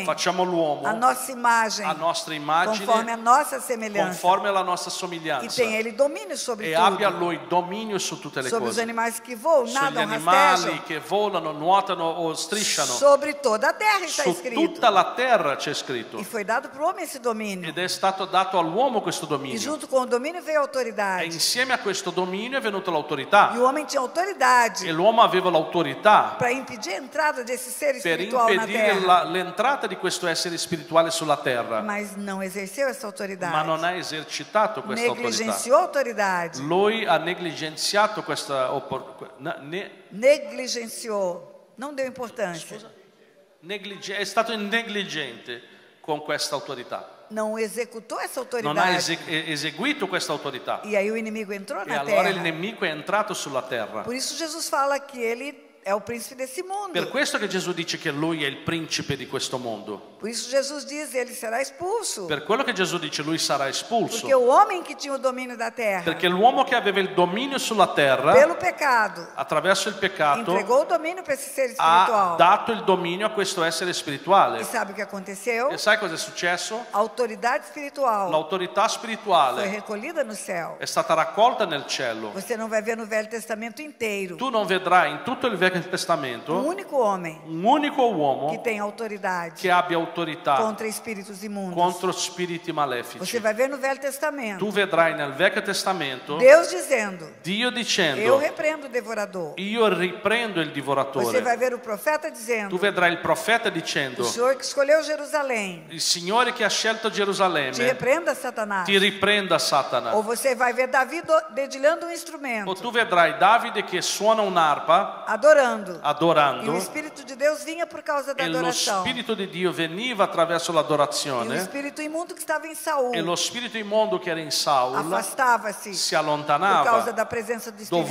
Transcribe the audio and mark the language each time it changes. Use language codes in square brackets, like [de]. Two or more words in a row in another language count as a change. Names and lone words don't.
[it] facciamo l'uomo [pt] a nossa imagem, [it] a nostra immagine, [pt] conforme a nossa semelhança, [it] conforme alla nostra [pt] e [it] somiglianza, [pt] tem ele domínio sobre [it] e abbia [pt] tudo, [it] Lui dominio su tutte le [pt] sobre os [it] cose, [pt] animais que voam, [it] sugli [pt] nadam, [it] animali [pt] rastejam, [it] che volano, nuotano o strisciano. [pt] sobre toda a terra está [it] Su [pt] escrito. [it] tutta la terra c'è scritto. [pt] E foi dado para o homem esse domínio. [it] Ed è stato dato all'uomo questo [pt] E [it] dominio. [pt] junto com o domínio veio a [it] E [pt] autoridade. [it] insieme a questo dominio è venuta [pt] E [it] l'autorità. [pt] o homem tinha [it] E [pt] autoridade [it] l'uomo aveva l'autorità [pt] para impedir a entrada desse ser [it] per [pt] espiritual na [it] impedire [pt] terra. [it] l'entrata di questo essere spirituale sulla terra. [pt] Mas não exerceu essa autoridade. [it] Ma non ha esercitato questa autorità. [pt] Negligenciou a autoridade. [it] Lui ha negligenziato questa [pt] Negligenciou. Não deu importância. [it] è stato negligente con questa autorità. [pt] Não executou essa [it] Non ha [pt] autoridade. [it] eseguito questa autorità. [pt] E aí o inimigo entrou [it] E [pt] na [it] allora il [pt] terra. [it] nemico è entrato sulla terra. [pt] Por isso Jesus fala que ele é o príncipe desse mundo. [it] Per questo che Gesù dice che lui è il principe di questo mondo. [pt] Por isso Jesus diz, ele será expulso. [it] Per quello che Gesù dice lui sarà espulso. [pt] Porque o homem que tinha o domínio da terra, [it] Perché l'uomo che aveva il dominio sulla terra, [pt] pelo pecado, [it] attraverso il peccato, [pt] entregou o domínio para esse ser [it] ha [pt] espiritual. [it] dato il dominio a questo essere [pt] E [it] spirituale. [pt] sabe o que aconteceu? [it] E sai cosa è successo? [pt] A autoridade espiritual [it] L'autorità [pt] foi [it] spirituale [pt] recolhida no céu. [it] è stata raccolta nel cielo. [pt] Você não vai ver no Velho Testamento inteiro [it] Tu non vedrai in tutto il Vecchio [pt] um [it] Testamento [pt] único homem [it] un unico [pt] que [it] uomo [pt] tem autoridade [it] che abbia autorità [pt] contra espíritos imundos. [it] contro spiriti [pt] Você [it] malefici. [pt] vai ver no Velho Testamento [it] Tu vedrai nel Vecchio Testamento [pt] Deus dizendo: [it] Dio [pt] eu [it] dicendo: [pt] repreendo o devorador. [it] io riprendo il [pt] Você [it] divoratore. [pt] vai ver o profeta dizendo: [it] Tu vedrai il profeta [pt] o [it] dicendo: [pt] Senhor que escolheu Jerusalém, [it] il Signore che ha scelto [pt] te [it] Gerusalemme [pt] repreenda, Satanás. [it] ti riprenda Satana. [pt] Ou você vai ver Davi dedilhando um [it] O [pt] instrumento, [it] tu vedrai Davide che suona un'arpa [pt] adorando. E o [it] adorando [pt] Espírito de Deus vinha por causa da [it] e lo [pt] adoração. [it] Spirito di Dio veniva attraverso [pt] E o [it] l'adorazione [pt] espírito imundo que estava em Saul [it] e lo spirito immondo che era in Saul [pt] afastava-se [it] si [pt] por causa [it] allontanava [pt] da presença do Espírito